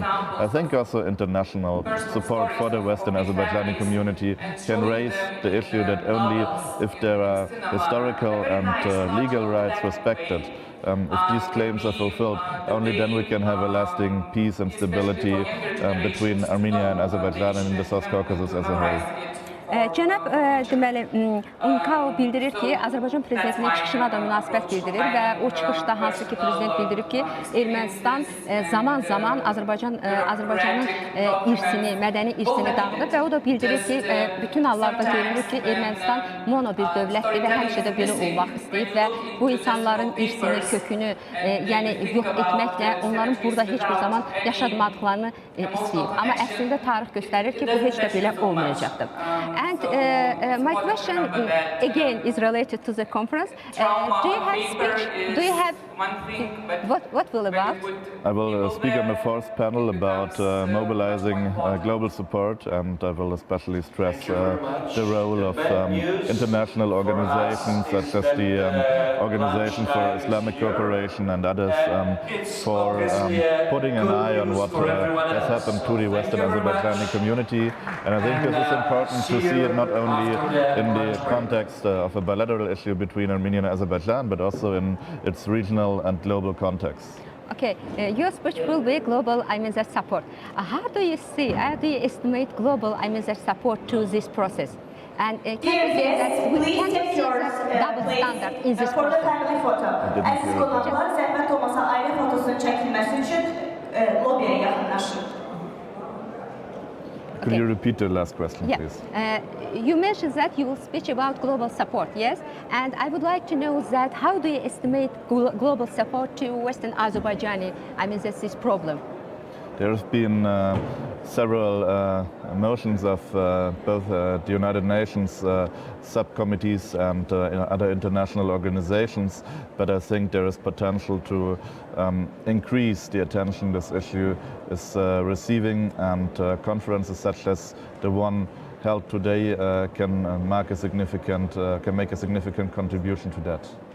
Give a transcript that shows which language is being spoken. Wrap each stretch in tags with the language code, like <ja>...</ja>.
<en>And I think also international support for the Western Azerbaijani community can raise the issue that only if there are historical and legal rights respected, if these claims are fulfilled, only then we can have a lasting peace and stability between Armenia and Azerbaijan and in the South Caucasus as a whole.</en> <az>Cənab deməli Unkauf bildirir ki, Azərbaycan prezidentinin çıxışına da münasibət bildirir və o çıxışda hansı ki prezident bildirib ki, Ermənistan zaman-zaman Azərbaycanın irsini, mədəni irsini dağıdır və o da bildirir ki, bütün hallarda görünür ki, Ermənistan mono bir dövlətdir və həmişə də belə olmaq istəyib və bu insanların irsini, kökünü yox etməklə onların burada heç bir zaman yaşadmadıqlarını istəyib. Amma əslində tarix göstərir ki, bu heç də belə olmayacaqdır.</az> <en>And my question again is related to the conference. Do you have speech? Do you have what will about? I will speak on the fourth panel about mobilizing global support, and I will especially stress the role of international organizations such as the Organization for Islamic Cooperation and others for putting an eye on what has happened to the Western Azerbaijani community. And I think this is important to see it not only in the context of a bilateral issue between Armenia and Azerbaijan, but also in its regional and global context. Okay, your speech will be global support. How do you see, how do you estimate global support to this process? And can you say that we can see double standard in this process?</en> <az>Əziz qonaqlar, zəhmət olmasa ailə fotosunun çəkilməsi üçün lobiyə yaxınlaşın.</az> <en>Could you repeat the last question, please? You mentioned that you will speak about global support, yes? And I would like to know that how do you estimate global support to Western Azerbaijani, that's this problem? There have been several motions of both the United Nations subcommittees and other international organizations, but I think there is potential to increase the attention this issue is receiving, and conferences such as the one held today can make a significant contribution to that.</en>